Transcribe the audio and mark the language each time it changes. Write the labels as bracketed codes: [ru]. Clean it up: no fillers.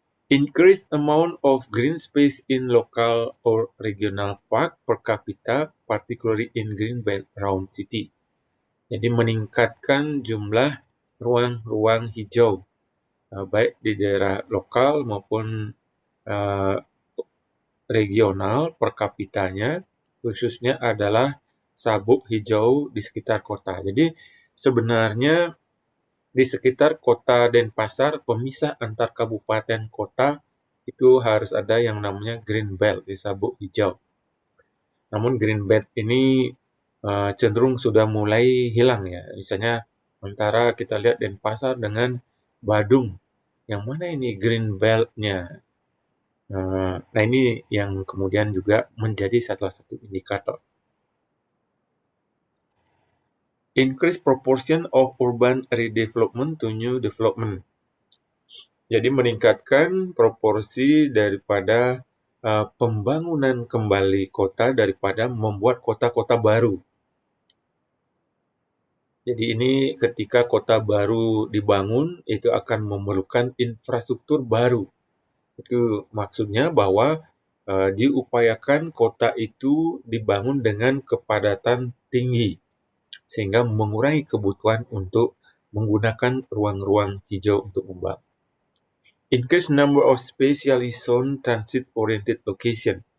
[en] Increase amount of green space in local or regional park per capita, particularly in green belt around city. [id] Jadi meningkatkan jumlah ruang-ruang hijau, baik di daerah lokal maupun regional per kapitanya, khususnya adalah sabuk hijau di sekitar kota. Jadi sebenarnya di sekitar kota Denpasar, pemisah antar kabupaten kota itu harus ada yang namanya green belt di sabuk hijau. Namun green belt ini cenderung sudah mulai hilang ya. Misalnya antara kita lihat Denpasar dengan Badung, yang mana ini green belt-nya? Nah ini yang kemudian juga menjadi salah satu indikator. [en] Increase proportion of urban redevelopment to new development. [id] Jadi meningkatkan proporsi daripada pembangunan kembali kota daripada membuat kota-kota baru. Jadi ini ketika kota baru dibangun, itu akan memerlukan infrastruktur baru. Itu maksudnya bahwa diupayakan kota itu dibangun dengan kepadatan tinggi, sehingga mengurangi kebutuhan untuk menggunakan ruang-ruang hijau untuk membangun. [en] Increase number of specially zoned transit-oriented location.